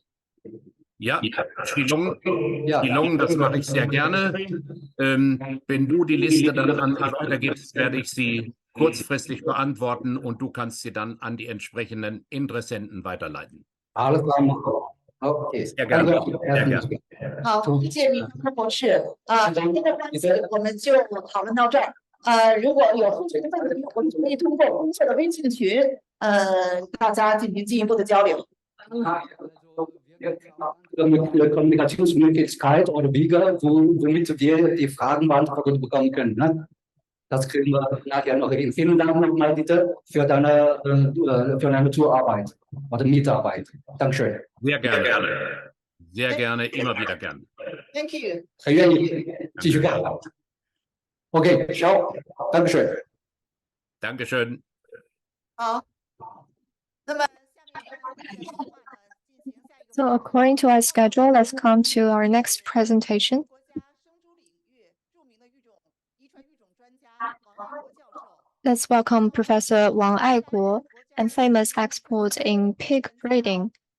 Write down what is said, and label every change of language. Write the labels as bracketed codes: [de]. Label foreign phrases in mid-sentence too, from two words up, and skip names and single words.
[de] Ja, Schilung, das mache ich sehr gerne. Wenn du die Liste dann an mich weitergibst, werde ich sie kurzfristig beantworten und du kannst sie dann an die entsprechenden Interessenten weiterleiten. Alles klar, okay. Sehr gerne. Sehr gerne. [zh] 好，谢谢米克博士。今天的班次我们就讨论到这儿。如果有后续的问题，我们可以通过公社的微信群，大家进行进一步的交流。 [de] Kommunikationsmöglichkeit oder Wege, womit wir die Fragen beantwortet bekommen können. Ne? Das kriegen wir nachher noch hin. Vielen Dank nochmal bitte für deine Zuarbeit oder Mitarbeit. Dankeschön. Sehr gerne. Sehr gerne, immer wieder gerne. [en] Thank you. [zh] 很愿意继续干。OK， ciao. Dankeschön. [de] Dankeschön. [zh] 好，那么。 [en] So according to our schedule, let's come to our next presentation. Let's welcome Professor Wang Aiguo, a famous expert in pig breeding.